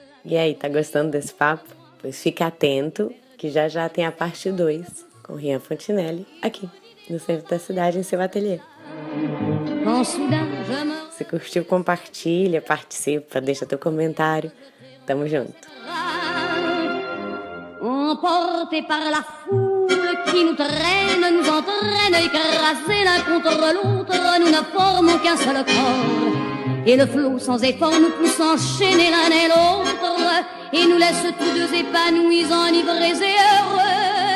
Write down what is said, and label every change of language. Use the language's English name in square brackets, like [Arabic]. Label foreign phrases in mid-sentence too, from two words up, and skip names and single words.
[Portuguese] E aí, tá gostando desse papo? Pois fica atento, que já tem a parte 2, com Rian Fontinelli, aqui, no centro da cidade, em seu ateliê. Se curtiu, compartilha, participa, deixa teu comentário. Tamo junto. [French] Emportés par la foule qui nous traîne, nous entraîne, écrasés l'un contre l'autre, nous ne formons qu'un seul corps. Et le flot sans effort nous pousse enchaîner l'un et l'autre, et nous laisse tous deux épanouis, enivrés et heureux.